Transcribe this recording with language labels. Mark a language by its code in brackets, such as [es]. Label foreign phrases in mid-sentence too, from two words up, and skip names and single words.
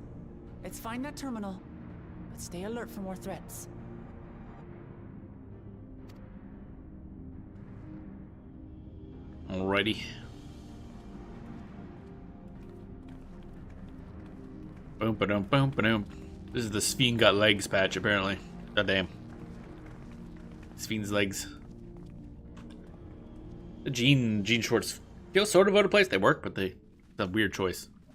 [en] Let's find that terminal, but stay alert for more threats. Alrighty. Boom, ba-dum, boom, ba-dum. This is the Sveen got legs patch, apparently. Goddamn. Sveen's legs. The jean shorts feel sort of out of place. They work, but it's a weird choice.